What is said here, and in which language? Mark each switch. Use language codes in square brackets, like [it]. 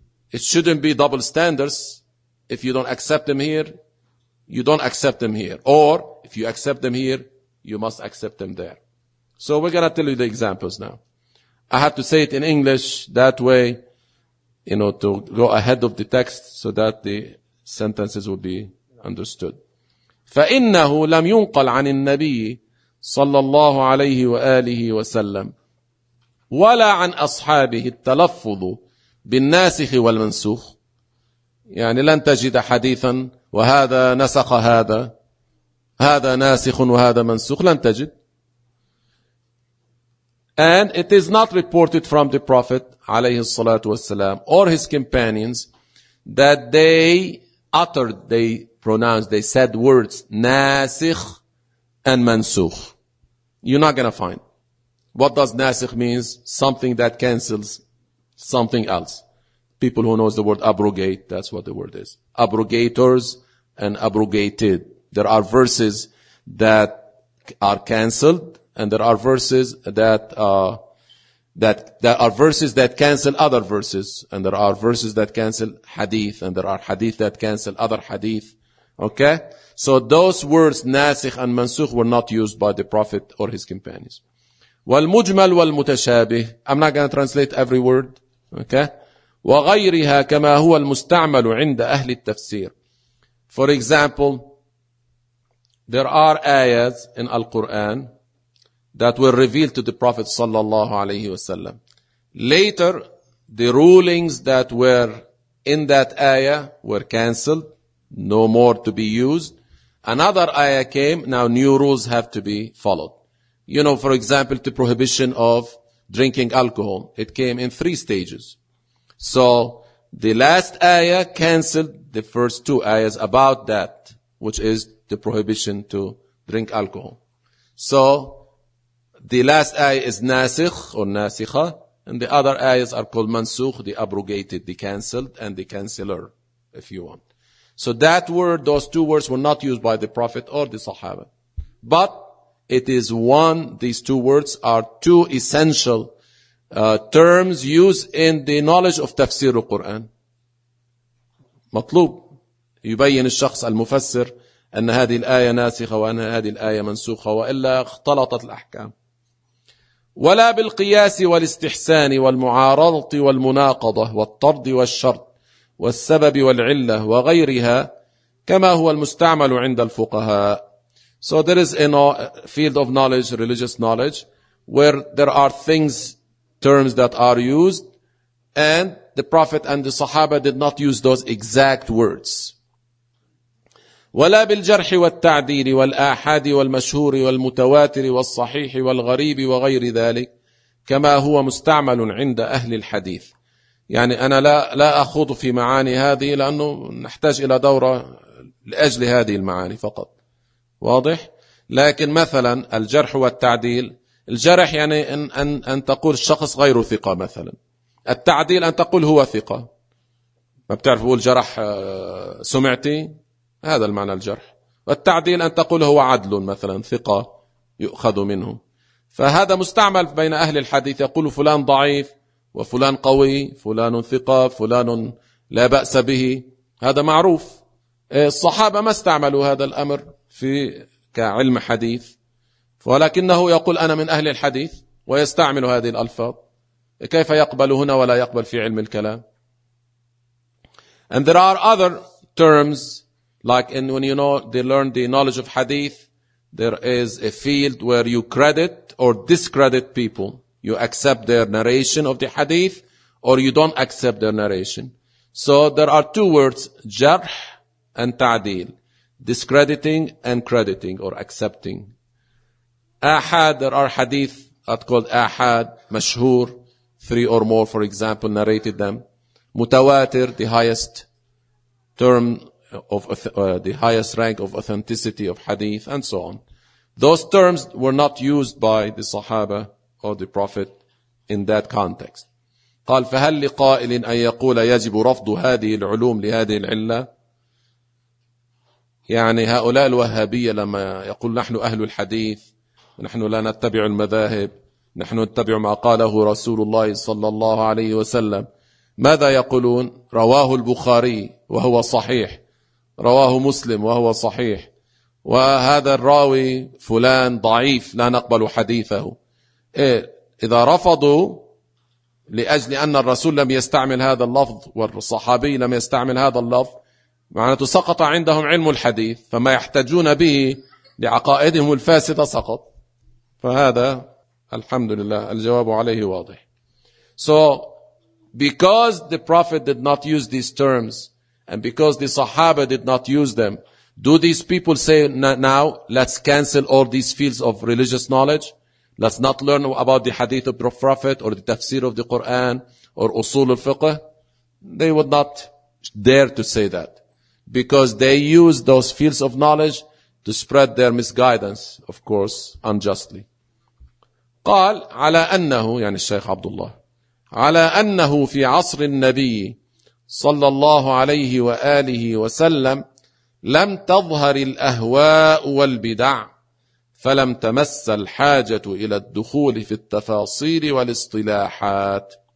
[en] It shouldn't be double standards. If you don't accept them here, you don't accept them here. Or if you accept them here, you must accept them there. So we're going to tell you the examples now. I have to say it in English that way, to go ahead of the text so that the sentences will be understood. [ar] فإنه لم ينقل عن النبي صلى الله عليه وآله وسلم ولا عن أصحابه التلفظ بالناسخ والمنسوخ، يعني لن تجد حديثا وهذا نسخ هذا، هذا ناسخ وهذا منسوخ، لن تجد. [en] And it is not reported from the Prophet [ar] عليه الصلاة والسلام [en] or his companions that they uttered, they pronounced, they said words ناسخ and منسوخ. You're not gonna find. What does ناسخ means? Something that cancels something else. People who knows the word abrogate, that's what the word is. Abrogators and abrogated. There are verses that are canceled, and there are verses that are verses that cancel other verses, and there are verses that cancel hadith, and there are hadith that cancel other hadith. Okay? So those words, nasikh and mansukh, were not used by the Prophet or his companions. [ar] والمجمل والمتشابه. [en] I'm not going to translate every word. Okay? [ar] وغيرها كما هو المستعمل عند أهل التفسير. [en] For example, there are ayahs in Al-Quran that were revealed to the Prophet [ar] صلى الله عليه وسلم. [en] Later, the rulings that were in that ayah were cancelled, no more to be used. Another ayah came, now new rules have to be followed. You know, for example, the prohibition of drinking alcohol, it came in three stages. So the last ayah canceled the first two ayahs about that, which is the prohibition to drink alcohol. So the last ayah is nasikh or nasikha, and the other ayahs are called mansukh, the abrogated, the canceled, and the canceller, if you want. So that word, those two words were not used by the Prophet or the Sahaba. But it is one, these two words are two essential terms used in the knowledge of tafsir al-Quran. [ar] مطلوب يبين الشخص المفسر أن هذه الآية ناسخة وأن هذه الآية منسوخة وإلا اختلطت الأحكام. ولا بالقياس والاستحسان والمعارضة والمناقضة والطرد والشرط والسبب والعلة وغيرها كما هو المستعمل عند الفقهاء. [en] So there is a field of knowledge, religious knowledge, where there are things, terms that are used, and the Prophet and the Sahaba did not use those exact words. [ar] ولا بالجرح والتعديل والآحاد والمشهور والمتواتر والصحيح والغريب وغير ذلك كما هو مستعمل عند أهل الحديث. يعني أنا لا أخوض في معاني هذه لأنه نحتاج إلى دورة لأجل هذه المعاني فقط. واضح؟ لكن مثلا الجرح والتعديل، الجرح يعني أن تقول الشخص غير ثقة مثلا، التعديل أن تقول هو ثقة. ما بتعرف يقول جرح سمعتي، هذا المعنى الجرح. والتعديل أن تقول هو عدل مثلا، ثقة يؤخذ منه. فهذا مستعمل بين أهل الحديث، يقول فلان ضعيف وفلان قوي، فلان ثقة فلان لا بأس به، هذا معروف. الصحابة ما استعملوا هذا الأمر في كعلم حديث، ولكنه يقول أنا من أهل الحديث ويستعمل هذه الألفاظ، كيف يقبل هنا ولا يقبل في علم الكلام؟ [en] And there are other terms, like in when you know they learn the knowledge of hadith, there is a field where you credit or discredit people. You accept their narration of the hadith or you don't accept their narration. So there are two words, جرح and تعديل. Discrediting and crediting or accepting. Ahad, there are hadith that's called ahad, mashhur, three or more, for example, narrated them. Mutawatir, the highest term of the highest rank of authenticity of hadith, and so on. Those terms were not used by the Sahaba or the Prophet in that context. [ar] قال فهل لقائل أن يقول يجب رفض هذه العلوم لهذه العلة؟ يعني هؤلاء الوهابية لما يقول نحن أهل الحديث، نحن لا نتبع المذاهب، نحن نتبع ما قاله رسول الله صلى الله عليه وسلم، ماذا يقولون؟ رواه البخاري وهو صحيح، رواه مسلم وهو صحيح، وهذا الراوي فلان ضعيف لا نقبل حديثه. إذا رفضوا لأجل أن الرسول لم يستعمل هذا اللفظ والصحابي لم يستعمل هذا اللفظ، معناته سقط عندهم علم الحديث، فما يحتجون به لعقائدهم الفاسدة سقط. فهذا الحمد لله الجواب عليه واضح. [en] So because the prophet did not use these terms and because the Sahaba did not use them, do these people say now let's cancel all these fields of religious knowledge, let's not learn about the hadith of the prophet or the tafsir of the Quran or usul al-fiqh? They would not dare to say that, because they use those fields of knowledge to spread their misguidance, of course, unjustly. [ar] قال على أنه، يعني الشيخ عبد الله، على أنه في عصر النبي صلى الله عليه وآله وسلم لم تظهر الأهواء والبدع، فلم تمس الحاجة إلى الدخول في التفاصيل والاصطلاحات.